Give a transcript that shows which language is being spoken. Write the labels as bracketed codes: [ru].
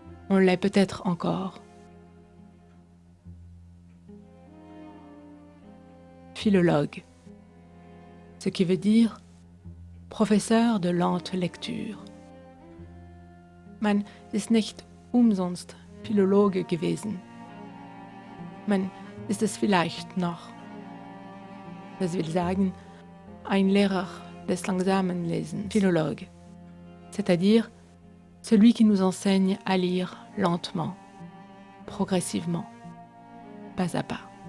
[fr] On l'est peut-être encore. Philologue, ce qui veut dire professeur de lente lecture. [de] Man ist nicht umsonst Philologe gewesen. Man ist es vielleicht noch. Das will sagen, ein Lehrer des langsamen Lesens, [fr] philologue, c'est-à-dire celui qui nous enseigne à lire lentement, progressivement, pas à pas.